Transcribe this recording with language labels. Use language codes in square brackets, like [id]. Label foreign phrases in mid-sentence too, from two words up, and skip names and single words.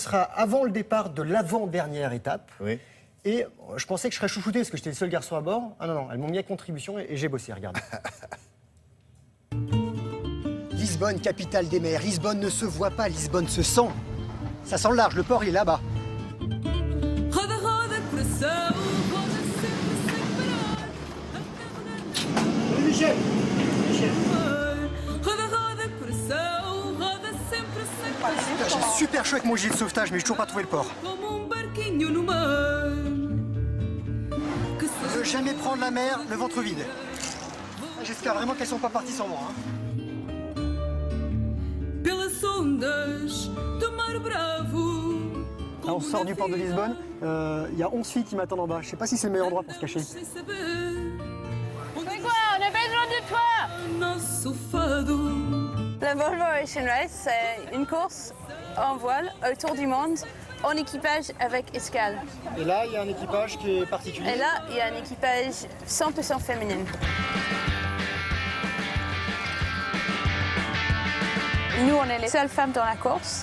[fr] Ce sera avant le départ de l'avant-dernière étape. Oui. Et je pensais que je serais chouchouté parce que j'étais le seul garçon à bord. Ah non, non, elles m'ont mis à contribution et j'ai bossé, regardez. Lisbonne, capitale des mers. Lisbonne ne se voit pas, Lisbonne se sent. Ça sent le large, le port il est là-bas. [pt] Roda, roda, coração, roda sempre sem parar. Roda, roda, coração, roda sempre sem parar. [fr] J'ai super chaud avec mon gilet de sauvetage, mais j'ai toujours pas trouvé le port. [pt] Como barquinho no mar. Que [fr] Je veux jamais prendre la mer, le ventre vide. J'espère vraiment qu'elles sont pas parties sans moi. Hein. [pt] pelas ondas do mar bravo. [fr] Là, on sort du port de Lisbonne. Il y a 11 filles qui m'attendent en bas. Je sais pas si c'est le meilleur endroit pour se cacher. [pt] Sem saber [fr] C'est quoi? On a besoin de toi! [pt] nosso fado. [fr] La Volvo Ocean Race, c'est une course en voile autour du monde, en équipage avec escale. Et là, il y a un équipage qui est particulier. Et là, il y a un équipage 100% féminin. Nous, on est les seules femmes dans la course.